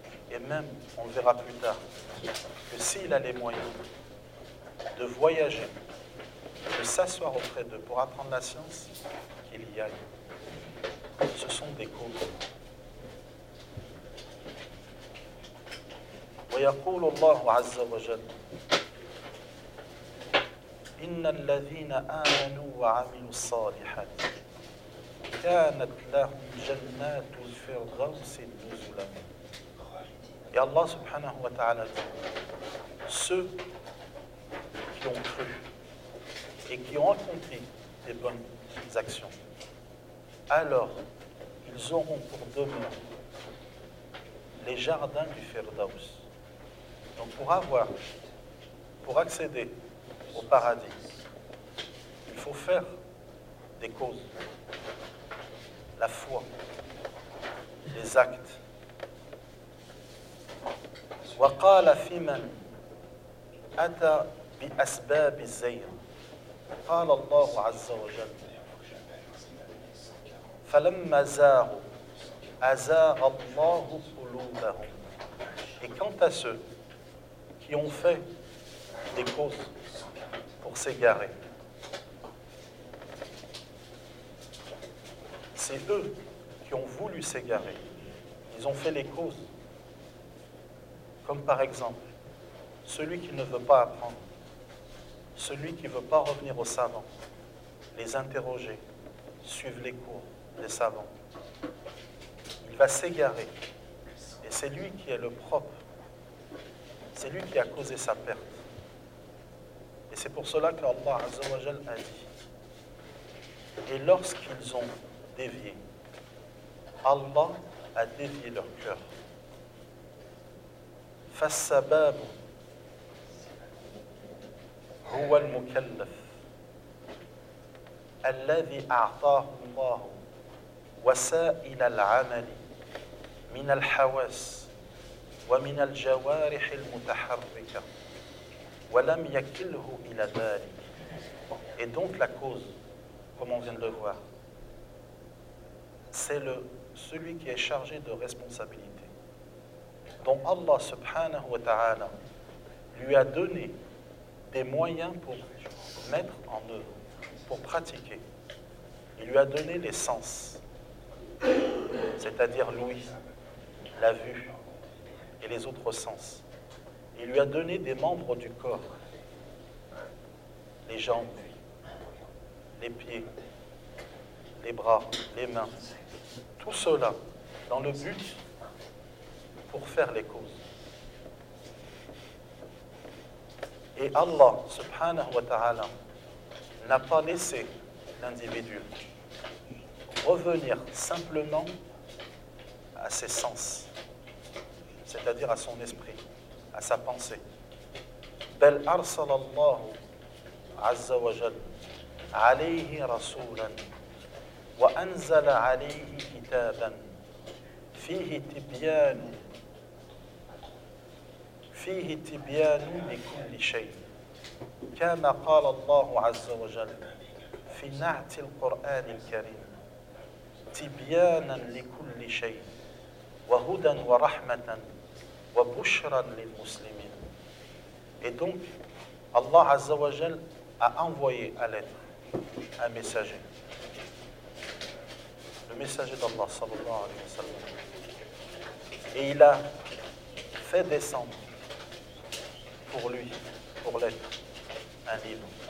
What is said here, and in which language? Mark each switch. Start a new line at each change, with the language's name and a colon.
French: Et même, on verra plus tard, que s'il a les moyens de voyager, de s'asseoir auprès d'eux pour apprendre la science, qu'il y aille. Ce sont des causes.
Arabic: ويقول الله عز وجل إن الذين آمنوا وعملوا الصالحات كانت لهم جنات الفردوس نزلا.
French: Et Allah subhanahu wa ta'ala dit, ceux qui ont cru et qui ont accompli des bonnes actions, alors ils auront pour demeure les jardins du Firdaus. Donc pour avoir, pour accéder au paradis, il faut faire des causes, la foi, les actes.
Arabic: وقال فيمن أتى بأسباب الزير قال الله عز وجل فلما زاغوا أزاغ الله قلوبهم.
French: Et quant à ceux qui ont fait des causes pour s'égarer, c'est eux qui ont voulu s'égarer, ils ont fait les causes. Comme par exemple, celui qui ne veut pas apprendre, celui qui ne veut pas revenir aux savants, les interroger, suivre les cours des savants, il va s'égarer. Et c'est lui qui est le propre, c'est lui qui a causé sa perte. Et c'est pour cela qu'Allah Azza wa Jal a dit, et lorsqu'ils ont dévié, Allah a dévié leur cœur.
Arabic: فالسباب هو المكلف الذي أعطاه الله وسائل العمل من الحواس ومن الجوارح المتحركة ولم يكله إلى ذلك.
French: Et donc la cause, comme on vient de le voir, c'est celui qui est chargé de responsabilité, dont Allah subhanahu wa ta'ala lui a donné des moyens pour mettre en œuvre, pour pratiquer. Il lui a donné les sens, c'est-à-dire l'ouïe, la vue et les autres sens. Il lui a donné des membres du corps, les jambes, les pieds, les bras, les mains, tout cela dans le but pour faire les causes. Et Allah subhanahu wa ta'ala n'a pas laissé l'individu revenir simplement à ses sens, c'est-à-dire à son esprit, à sa pensée.
Arabic: Bel arsala Allah azza wa jal alayhi rasulan wa anzala alayhi kitaban fihi tibyan فيه تبيان لكل شيء كما قال الله عز وجل في نعت القرآن الكريم تبيانا لكل شيء وهدى ورحمة وبشرى للمسلمين.
French: Et donc Allah عز وجل a envoyé à l'être un messager, le messager d'Allah صلى الله عليه وسلم, et il a fait descendre pour lui, pour l'être, un livre.